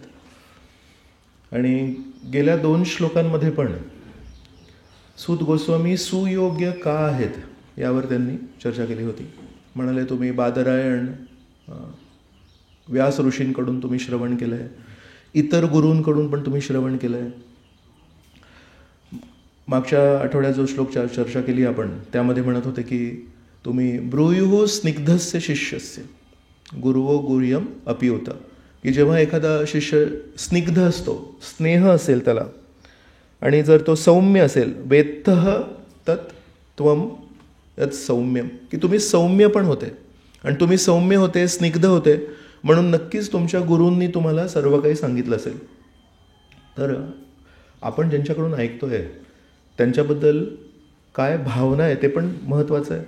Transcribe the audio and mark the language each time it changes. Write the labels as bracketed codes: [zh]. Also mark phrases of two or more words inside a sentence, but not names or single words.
[mr] आणि गेल्या 2 श्लोकांमध्ये पण सूत गोस्वामी सुयोग्य का आहेत यावर त्यांनी चर्चा केली होती. म्हणाले तुम्ही बादरायण व्यास ऋषींकडून तुम्ही श्रवण केलं आहे, इतर गुरूंकडून पण तुम्ही श्रवण केलं आहे. मागच्या आठवड्यात जो श्लोक चर्चा केली आपण त्यामध्ये म्हणत होते की तुम्ही [sa] ब्रूयुः स्निग्धस्य शिष्यस्य गुरुवो गुह्यम अपि उत. [mr] की जेव्हा एखादा शिष्य स्निग्ध असतो, स्नेह असेल त्याला, आणि जर तो सौम्य असेल, [sa] वेत्तः तत् त्वम यात सौम्य, [mr] की तुम्ही सौम्य पण होते आणि तुम्ही सौम्य होते, स्निग्ध होते, म्हणून नक्कीच तुमच्या गुरूंनी तुम्हाला सर्व काही सांगितलं असेल. तर आपण ज्यांच्याकडून ऐकतोय त्यांच्याबद्दल काय भावना आहे ते पण महत्त्वाचं आहे.